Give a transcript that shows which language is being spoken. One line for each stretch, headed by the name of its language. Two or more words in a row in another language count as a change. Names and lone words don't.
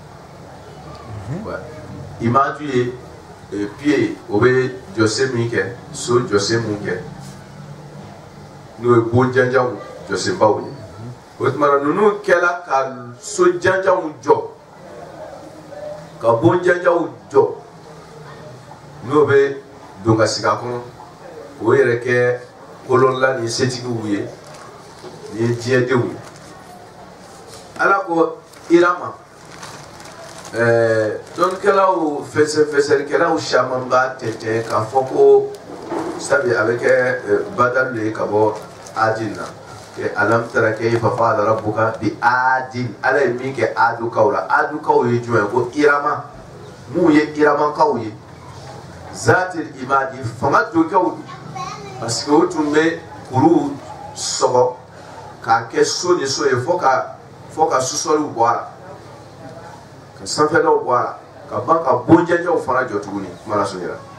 Bambara: imadu ye pied o bɛ jɔsen min kɛ so jɔsen mun kɛ n'o ye bon janjanw jɔsenbaw ye o tuma na ninnu kɛla ka so janjanw jɔ ka bon janjanw jɔ n'o bɛ don ka sigi a kɔnɔ o yɛrɛ kɛ kolonla ni setigiw ye ni diɲɛ denw ye ala ko irama dɔnkɛlaw fɛsɛfɛsɛlikɛlaw caman b'a tɛntɛn k'a fɔ ko sabi a bɛ kɛ badal le ka bɔ adin na alam
Arabic: ترى كيف فعل ربك بعاد
Bambara: ala ye min kɛ adukaw la adukaw ye jumɛn ko irama mun ye iramankaw ye
Arabic: ذات العماد
Bambara: fanga dokaw
French: parce que
Bambara: o tun bɛ kuru sɔgɔ k'a kɛ so ni so ye fo ka susɔliw bɔ a la ka sanfɛlaw bɔ a la ka ban ka bonjɛjɛw fana jɔ tuguni kuma la sɔrɔ